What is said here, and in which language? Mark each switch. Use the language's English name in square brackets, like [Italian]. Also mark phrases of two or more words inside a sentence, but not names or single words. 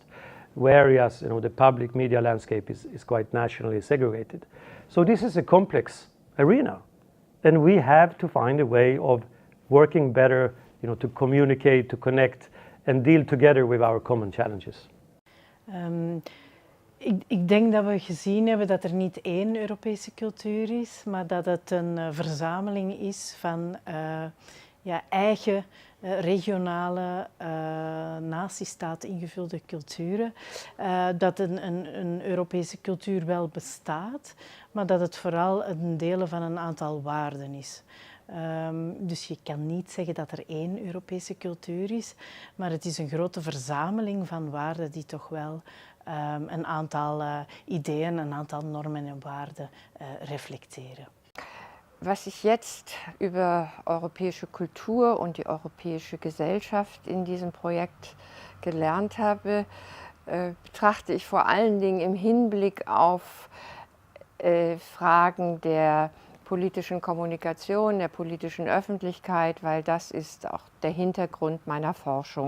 [English] Whereas the public media landscape is quite nationally segregated. So this is a complex arena, and we have to find a way of working better, to communicate, to connect, and deal together with our common challenges. [Dutch] Ik denk dat we gezien hebben dat er niet één Europese cultuur is, maar dat het een verzameling is van eigen regionale natiestaat ingevulde culturen. Dat een Europese cultuur wel bestaat, maar dat het vooral een deel van een aantal waarden is. Dus je kan niet zeggen dat er één Europese cultuur is, maar het is een grote verzameling van waarden die toch wel een aantal Ideen, een aantal Normen en Waarden reflekteren. [German] Was ich jetzt über europäische Kultur und die europäische Gesellschaft in diesem Projekt gelernt habe, betrachte ich vor allen Dingen im Hinblick auf Fragen der politischen Kommunikation, der politischen Öffentlichkeit, weil das ist auch der Hintergrund meiner Forschung.